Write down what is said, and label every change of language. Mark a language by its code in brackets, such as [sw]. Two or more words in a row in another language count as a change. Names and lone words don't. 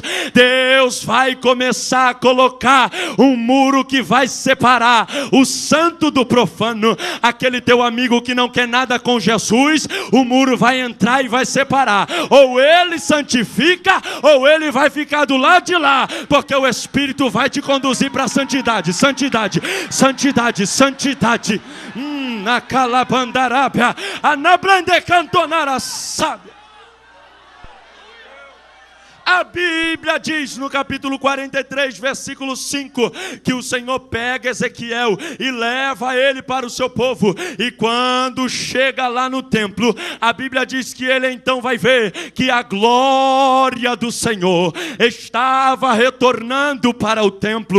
[pt] Deus vai começar a colocar um muro que vai separar o santo do profano. Aquele teu amigo que não quer nada com Jesus, o muro vai entrar e vai separar. Ou ele santifica, ou ele vai ficar do lado de lá, porque o Espírito vai te conduzir para a santidade, santidade, santidade, santidade. Na calabandarábia, a nabrande cantonara sábia. A Bíblia diz no capítulo 43, versículo 5, que o Senhor pega Ezequiel e leva ele para o seu povo. E quando chega lá no templo, a Bíblia diz que ele então vai ver que a glória do Senhor estava retornando para o templo.